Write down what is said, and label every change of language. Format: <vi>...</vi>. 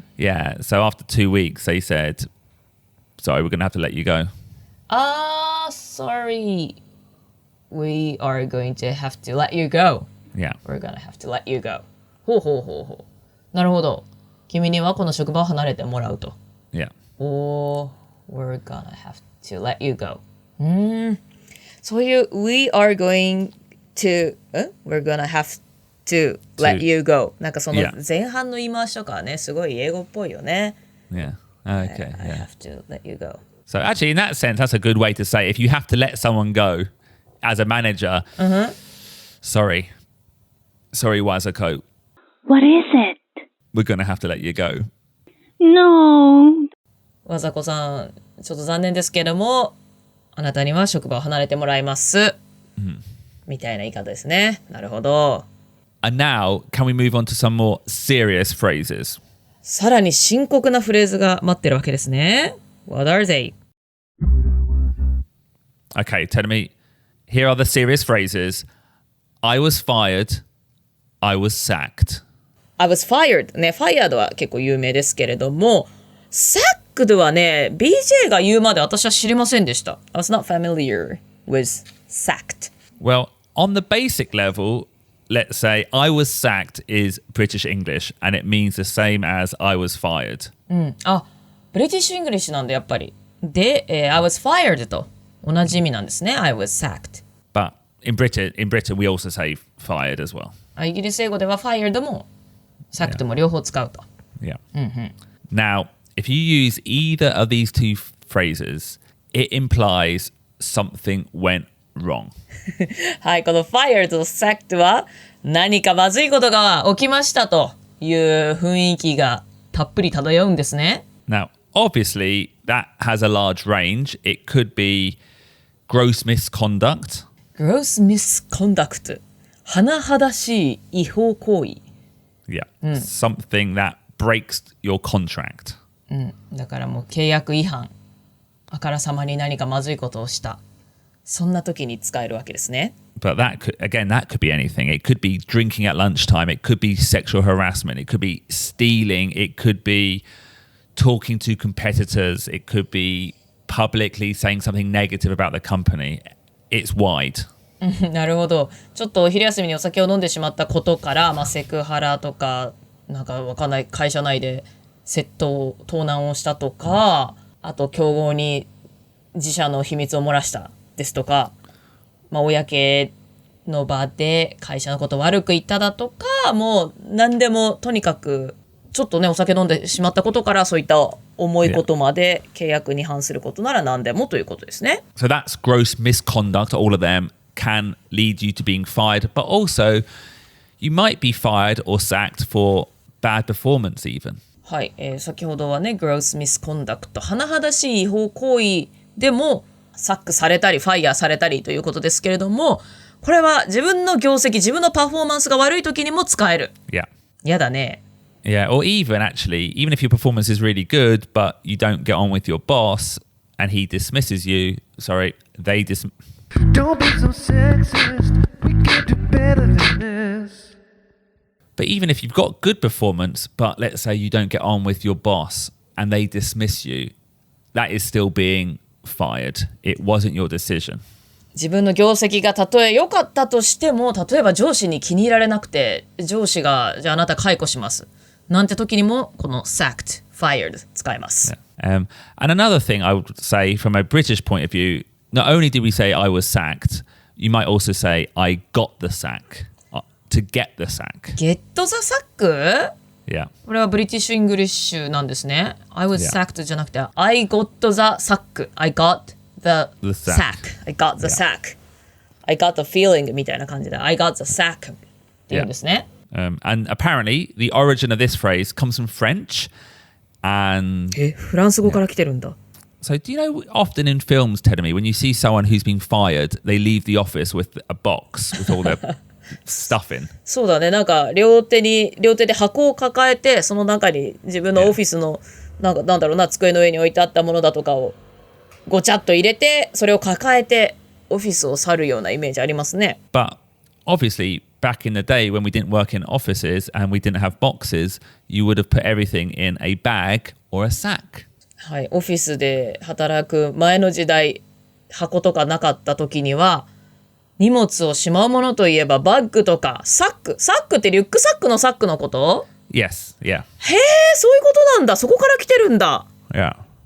<en>Yeah, so after 2 weeks they said, sorry, we're going to have to let you go. Sorry we are going to have to let you go Yeah. We're gonna have to let you go</en> <ja>ほうほうほうほうなるほど君にはこの職場を離れてもらうと</ja> <en>Yeah. We're gonna have to let you go</en> <ja>そういう</ja> <en>We are going to We're gonna have to let you go</en> <ja>なんかその</ja> <en>Yeah.</en> <ja>前半の言い回しとかはねすごい英語っぽいよね</ja> <en>Yeah. Okay. I Yeah. have to let you go So actually, in that sense, that's a good way to say if you have to let someone go as a manager, sorry, Wazako, What is it? we're going to have to let you go. No.</en> <ja>わざこさんちょっと残念ですけどもあなたには職場を離れてもらいます、みたいな言い方ですね。なるほど。</ja> <en>And now, can we move on to some more serious phrases?</en> <ja>さらに深刻なフレーズが待ってるわけですね。</ja> <en>What are they? Okay, tell me. Here are the serious phrases. I was fired. I was sacked. I was fired</en> <ja>ね、fired は結構有名ですけれども、sacked はね、BJ が言うまで私は知りませんでした。</ja> <en>I was not familiar with sacked. Well, on the basic level, let's say I was sacked is British English, and it means the same as I was fired.</en> <ja>あ、ブリティッシュ・イングリッシュなんでやっぱり。で、</ja> <en>I was fired</en> <ja>と同じ意味なんですね。</ja> <en>I was sacked. But in Britain, we also say fired as well.</en> <ja>イギリス英語では fired も sacked も両方使うと。</ja> <en>Yeah. Now, if you use either of these two phrases, it implies something went wrong.</en> <ja>はい、この fired と sacked は何かまずいことが起きましたという雰囲気がたっぷり漂うんですね。</ja> <en>Now, obviously, that has a large range. It could be gross misconduct.</en> <ja>gross misconduct 甚だしい違法行為</ja> <en>Yeah. Something that breaks your contract. だからもう契約違反あからさまに何かまずいことをしたそんな時に使えるわけですね But that could be anything. It could be drinking at lunchtime. It could be sexual harassment. It could be stealing. It could be talking to competitors. It could be publicly saying something negative about the company. It's wide.</en> <ja>なるほどちょっとお昼休みにお酒を飲んでしまったことから、セクハラとかなんかわかんない会社内で窃盗盗難をしたとかあと競合に自社の秘密を漏らしたですとか、公の場で会社のことを悪く言っただとかもう何でもとにかくちょっとねお酒飲んでしまったことからそういった重いことまで契約に反することなら何でもということですね。</ja> <en>So that's gross misconduct. All of them can lead you to being fired, but also you might be fired or sacked for bad performance even.</en> <ja>はい、先ほどはね gross misconduct 甚だしい違法行為でもサックされたりファイヤーされたりということですけれどもこれは自分の業績自分のパフォーマンスが悪い時にも使える</ja> <en>Yeah.</en> <ja>やだね</ja> <en>Yeah, or even if your performance is really good, but you don't get on with your boss and he dismisses you, they dismiss. Don't be so sexist. We can do better than this. But even if you've got good performance, but let's say you don't get on with your boss and they dismiss you, that is still being fired. It wasn't your decision.</en> <ja>自分の業績がたとえ良かったとしても、例えば上司に気に入られなくて、上司がじゃああなた解雇しますなんて時にもこの sacked, fired 使います。</ja> <en>And another thing I would say from a British point of view, not only did we say I was sacked, you might also say I got the sack, to get the sack. Get the sack? Yeah.</en> <ja>これはブリティッシュ・イングリッシュなんですね。</ja> <en>I was sacked</en> <ja>じゃなくて</ja> <en>I got the sack. I got the sack. I got the sack. I got the feeling</en> <ja>みたいな感じで</ja> <en>I got the sack</en> <ja>っていうんですね。</ja> <en>And apparently the origin of this phrase comes from French and</en> <ja>フランス語から来てるんだ。</ja> <en>So do you know often in films, Tedemi, when you see someone who's been fired, they leave the office with a box with all their stuff in?</en> <ja>そうだね。なんか両手で箱を抱えて、その中に自分のオフィスのなんだろうな、机の上に置いてあったものだとかをごちゃっと入れて、それを抱えてオフィスを去るようなイメージありますね。</ja> <en>But obviously, back in the day when we didn't work in offices and we didn't have boxes, you would have put everything in a bag or a sack.</en> <ja>はい、オフィスで働く前の時代、箱とかなかった時には、荷物をしまうものといえばバッグとかサックってリュックサックのサックのこと？</ja> <en>Yes, yeah.</en> <ja>へえ、そういうことなんだ。そこから来てるんだ。</ja> <en>Yeah.</en>